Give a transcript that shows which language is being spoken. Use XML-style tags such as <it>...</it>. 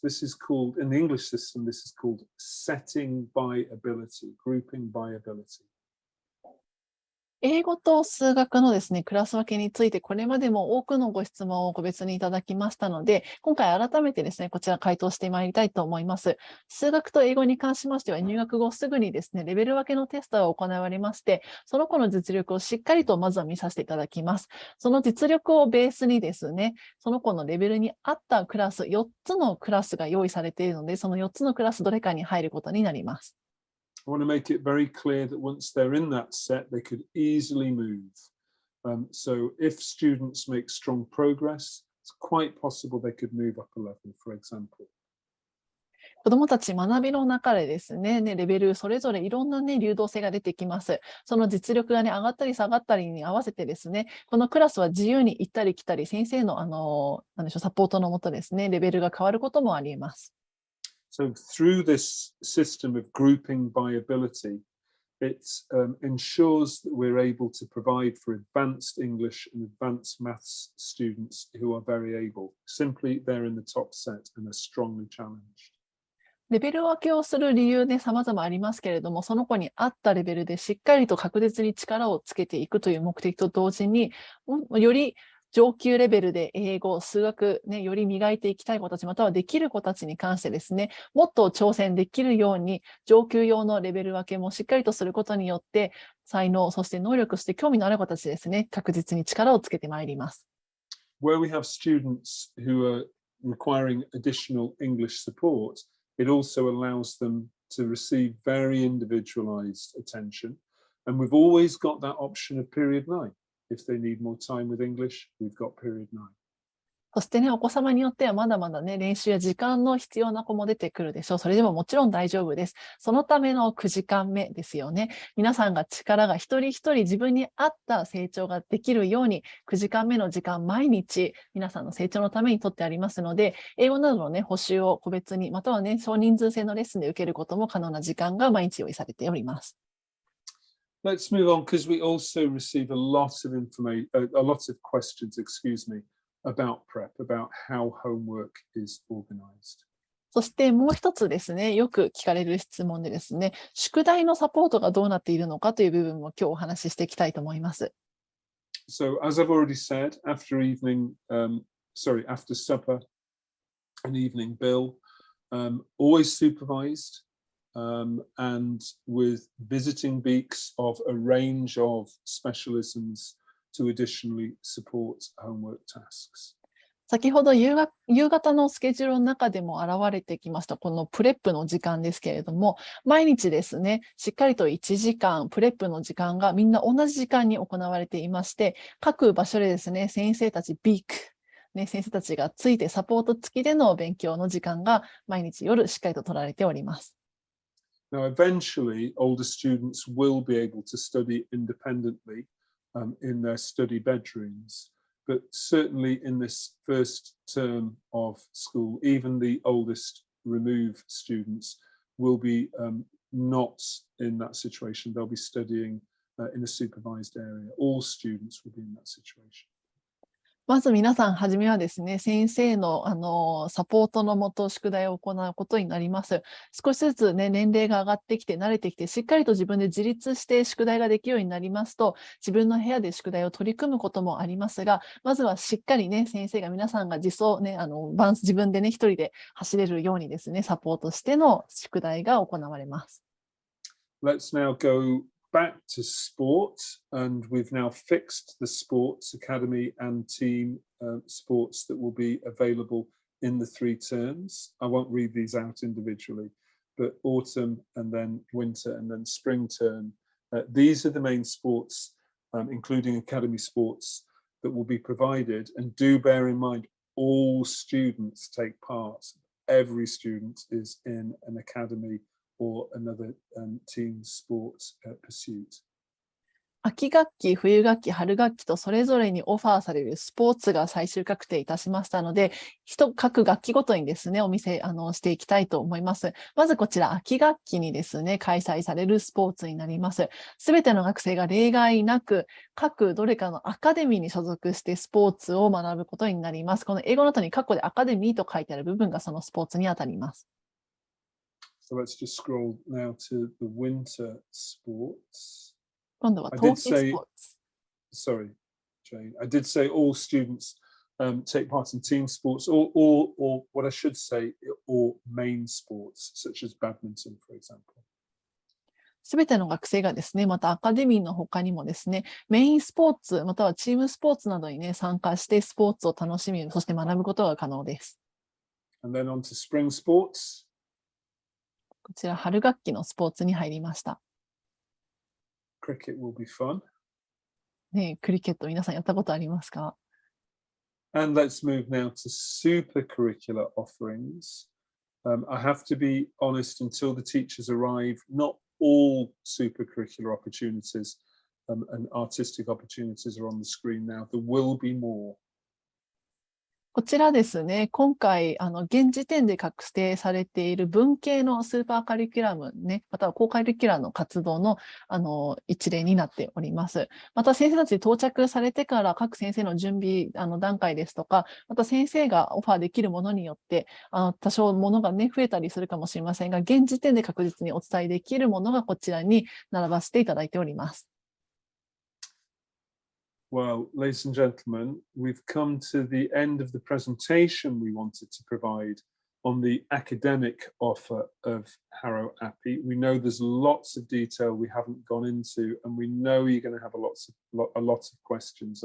<en>This is called, in the English system, this is called setting by ability, grouping by ability.</en> <ja>英語と数学のですね、クラス分けについて、これまでも多くのご質問を個別にいただきましたので、今回改めてですね、こちら回答してまいりたいと思います。数学と英語に関しましては、入学後すぐにですね、レベル分けのテストが行われまして、その子の実力をしっかりとまずは見させていただきます。その実力をベースにですね、その子のレベルに合ったクラス、4つのクラスが用意されているので、その4つのクラスどれかに入ることになります。</ja> <en>I want to make it very clear that once they're in that set, they could easily move. So if students make strong progress, it's quite possible they could move up a level, for example.</en> <ja>子どもたち学びの中でですね、レベルそれぞれいろんな流動性が出てきます。その実力が上がったり下がったりに合わせてですね、このクラスは自由に行ったり来たり、先生のなんでしょう、サポートのもとですね、レベルが変わることもあります。</ja> <en>So through this system of grouping by ability, it ensures that we're able to provide for advanced English and advanced maths students who are very able. Simply, they're in the top set and are strongly challenged.</en> <ja>レベル分けをする理由で様々ありますけれども、その子に合ったレベルでしっかりと確実に力をつけていくという目的と同時に、より上級レベルで英語、数学、より磨いていきたい子たち、またはできる子たちに関してですね、もっと挑戦できるように、上級用のレベル分けもしっかりとすることによって、才能、そして能力、そして興味のある子たちですね、確実に力をつけてまいります。</ja> <en>Where we have students who are requiring additional English support, it also allows them to receive very individualized attention. And we've always got that option of period 9. If they need more time with English, we've got period 9.</en> <ja>そしてね、お子様によってはまだまだね、練習や時間の必要な子も出てくるでしょう。それでももちろん大丈夫です。そのための9時間目ですよね。皆さんが力が一人一人自分に合った成長ができるように、9時間目の時間毎日皆さんの成長のためにとってありますので、英語などのね、補習を個別に、またはね、少人数制のレッスンで受けることも可能な時間が毎日用意されております。</ja> <en>Let's move on because we also receive a lot of information, a lot of questions, about prep, about how homework is organized.</en> <ja>そしてもう一つですね、よく聞かれる質問でですね、宿題のサポートがどうなっているのかという部分も今日お話ししていきたいと思います。</ja> <en>So as I've already said, after supper and evening bill, always supervised, and with visiting beaks of a range of specialisms to additionally support homework tasks.</en> <ja>先ほど夕方のスケジュールの中でも現れてきましたこのプレップの時間ですけれども、毎日ですね、しっかりと1時間プレップの時間がみんな同じ時間に行われていまして、各場所でですね、先生たちビーク、先生たちがついてサポート付きでの勉強の時間が毎日夜しっかりと取られております。</ja> <en>Now, eventually, older students will be able to study independently in their study bedrooms. But certainly in this first term of school, even the oldest remove students will be not in that situation. They'll be studying in a supervised area. All students will be in that situation.</en> <ja>まず皆さん、はじめはですね、先生の、サポートのもと宿題を行うことになります。少しずつね、年齢が上がってきて、慣れてきて、しっかりと自分で自立して宿題ができるようになりますと、自分の部屋で宿題を取り組むこともありますが、まずはしっかりね、先生が皆さんが自分でね、一人で走れるようにですね、サポートしての宿題が行われます。</ja> <en>Let's now go back to sport, and we've now fixed the sports academy and team sports that will be available in the 3 terms. I won't read these out individually, but autumn and then winter and then spring term. These are the main sports, including academy sports, that will be provided. And do bear in mind, all students take part. Every student is in an academy or another team sport pursuit.</en> <ja>秋学期、冬学期、春学期とそれぞれにオファーされるスポーツが最終確定いたしましたので、各学期ごとにですね、お見せしていきたいと思います。まずこちら、秋学期にですね、開催されるスポーツになります。すべての学生が例外なく、各どれかのアカデミーに所属してスポーツを学ぶことになります。この英語の後に括弧でアカデミーと書いてある部分がそのスポーツにあたります。</ja> <en>So let's just scroll now to the winter sports.</en> <ja>今度は</ja> <en>I</en> <ja>冬</ja> <en>did</en> <ja>季ス</ja> <en>say,</en> <ja>ポーツ。</ja> <en>sorry, Jane, I did say all students take part in team sports or what I should say, or main sports, such as badminton, for example.</en> <ja>すべての学生がですね、またアカデミーの他にもですね、メインスポーツ、またはチームスポーツなどにね、参加してスポーツを楽しみ、そして学ぶことが可能です。</ja> <en>And then on to spring sports.</en> <ja>こちら、春学期のスポーツに入りました。</ja> <en>Cricket will be fun.</en> <ja>ね、クリケット皆さんやったことありますか？</ja> <en>And let's move now to super-curricular offerings. I have to be honest, until the teachers arrive, not all super-curricular opportunities and artistic opportunities are on the screen now. There will be more.</en> <ja>こちらですね、今回、現時点で確定されている文系のスーパーカリキュラムね、またはコーカリキュラの活動の、一例になっております。また先生たち到着されてから各先生の準備、段階ですとか、また先生がオファーできるものによって、多少ものがね、増えたりするかもしれませんが、現時点で確実にお伝えできるものがこちらに並ばせていただいております。</ja> <en>Well, ladies and gentlemen, we've come to the end of the presentation we wanted to provide on the academic offer of Harrow Appi. We know there's lots of detail we haven't gone into, and we know you're going to have a lot of questions.</en>